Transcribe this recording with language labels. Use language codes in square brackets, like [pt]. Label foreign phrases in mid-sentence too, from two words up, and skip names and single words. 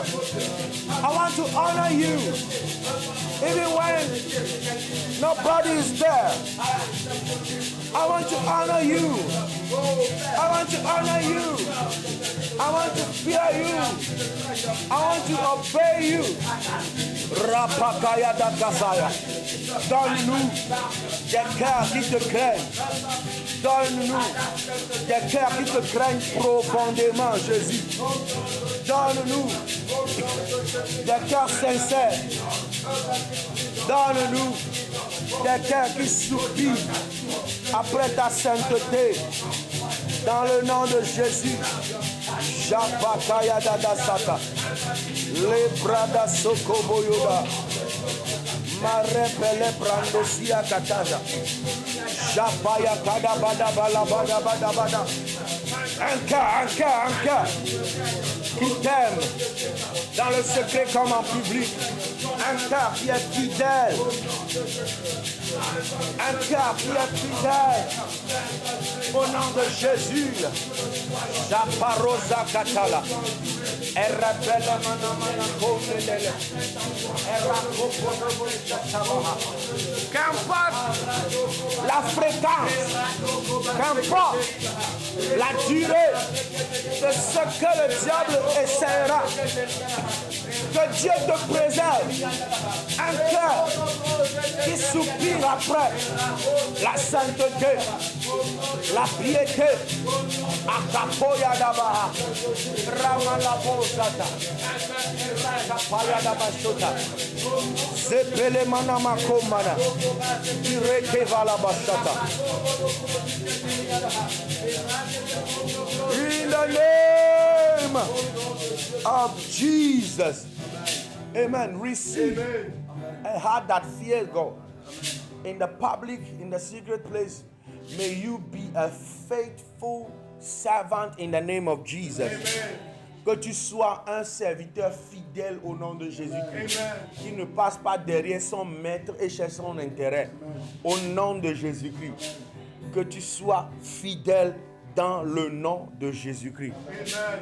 [en] I want to honor you. Even when nobody is there. I want to honor you. I want to honor you. I want to fear you. I want to obey you. Rapakaya da Kasaya. [fr] Donne-nous des cœurs qui te craignent. Donne-nous des cœurs qui te craignent profondément, Jésus. Donne-nous des cœurs sincères. Donne-nous des cœurs qui soupirent après ta sainteté. Dans le nom de Jésus. Japakaya dada sata. Lebrada sokoboyoda. Marepele brandosia kataja. Japaya kada bada bala bada bada bada. Un cœur qui t'aime dans le secret comme en public. Un cœur qui est fidèle. Un cœur qui est fidèle. Au nom de Jésus. Japarosa katala. Erapele manamana komelele. Qu'importe la fréquence, qu'importe la durée de ce que le diable essaiera, que Dieu te préserve un cœur qui soupire après la sainteté, la piété. Akapoya dabaha, Ramalabosata, Rakapaya dabashota, Zepele manamakomana, Irekevala bashata. [en] In the name of Jesus. Amen. Receive a heart that fears God. In the public, in the secret place, may you be a faithful servant in the name of Jesus. Amen. [fr] Que tu sois un serviteur fidèle au nom de Jésus-Christ. Qui ne passe pas derrière son maître et cherche son intérêt. Au nom de Jésus-Christ. Que tu sois fidèle dans le nom de Jésus-Christ. Amen.